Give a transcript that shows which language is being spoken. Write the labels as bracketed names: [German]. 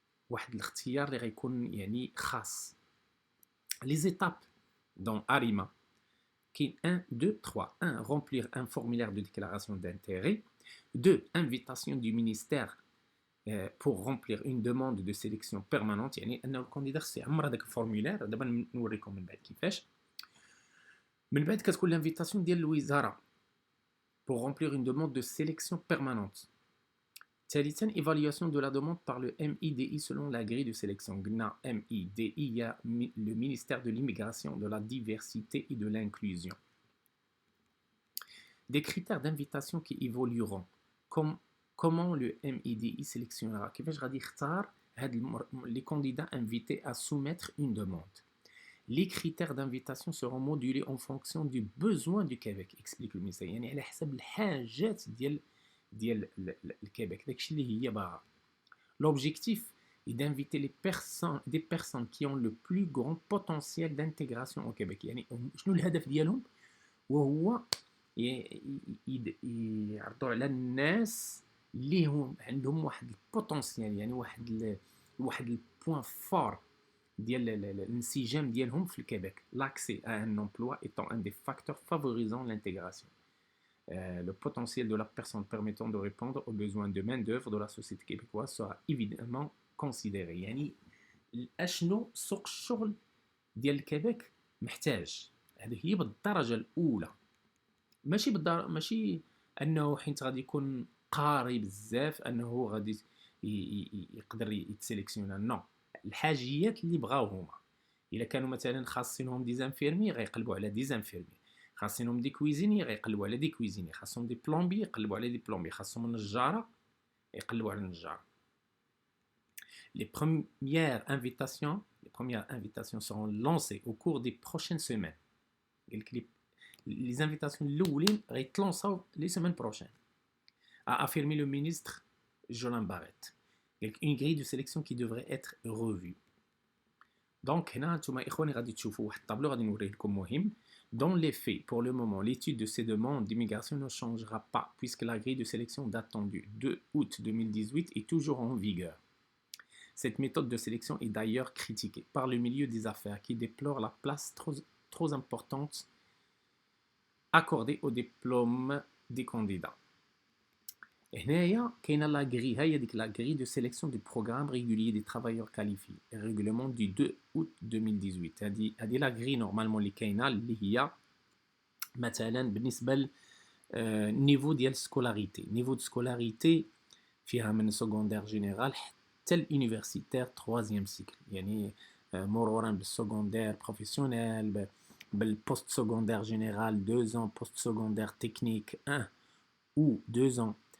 [Arabic] واحد الاختيار اللي غيكون يعني خاص. [French] les étapes dans ARIMA qui 1, 2, 3. 1. Remplir un formulaire de déclaration d'intérêt. 2. Invitation du ministère pour remplir une demande de sélection permanente. [Arabic] يعني أن الكانديدا خصو يعمر هذاك الفورمولير. دابا نوريكم من بعد كيفاش. من بعد كتكون [French] l'invitation [Arabic] ديال الوزارة [French] pour remplir une demande de sélection permanente. ثالثا évaluation de la demande par le MIDI selon la grille de sélection. قلنا MIDI il y a le ministère de l'immigration, de la diversité et de l'inclusion. Des critères d'invitation qui évolueront. Comment le MIDI sélectionnera [Arabic] كيفاش غادي يختار [French] les candidats invités à soumettre une demande. Les critères d'invitation seront modulés en fonction du besoin du Québec, explique le ministère. [Arabic] يعني على حسب الحاجات ديال الكيبيك داكشي اللي هي باغا. [French] L'objectif est d'inviter des personnes qui ont le plus grand potentiel d'intégration au Québec. [Arabic] يعني شنو الهدف ديالهم؟ وهو يعرضوا على الناس اللي هم عندهم واحد البوتنسيال، يعني واحد البوين فور ديال الانسجام ديالهم في الكيبيك. [French] L'accès à un emploi étant un des facteurs favorisant l'intégration. Le potentiel de la personne permettant de répondre aux besoins de main-d'œuvre de la société québécoise sera évidemment considéré. [Arabic] يعني اشنو سوق الشغل ديال الكيبيك محتاج، هذه هي بالدرجه الاولى. ماشي انه حيت غادي يكون قاري بزاف انه غادي يقدر يتسيليكسيونا. نو، الحاجيات اللي بغاو هما. الا كانوا مثلا خاصينهم ديزانفيرمي غيقلبوا على ديزانفيرمي، خاصهم دي كويزيني غيقلبوا على دي كويزيني، خاصهم دي بلومبي يقلبوا على دي بلومبي، خاصهم نجاره يقلبوا على النجار. [French] Les premières invitations seront lancées au cours des prochaines semaines. Les invitations [Arabic] الاولين غيتلونساو [French] les semaines prochaines, a affirmé le ministre Jolin Barrette. Une grille de sélection qui devrait être revue. [Arabic] دونك هنا نتوما اخواني غادي تشوفوا واحد الطابلو غادي نوريه لكم مهم. [French] Dans les faits, pour le moment, l'étude de ces demandes d'immigration ne changera pas puisque la grille de sélection datant du 2 août 2018 est toujours en vigueur. Cette méthode de sélection est d'ailleurs critiquée par le milieu des affaires qui déplore la place trop importante accordée au diplôme des candidats. [Arabic] هنايا كاينه لا غري هي ديك لا غري دو سيليكسيون دو بروغرام ريغوليي دي ترافايور كاليفي ريغولمون دو 2 اوت 2018 هذه لا غري نورمالمون اللي كاينه اللي هي مثلا بالنسبه للنيفو ديال السكولاريتي نيفو دو سكولاريتي فيها من سكوندير جينيرال حتى اليونيفرسيتير 3 سيكل يعني مرورا بالسكوندير بروفيسيونيل بالبوست سكوندير جينيرال 2 ans بوست سكوندير تكنيك [French] 1 ou 2 ans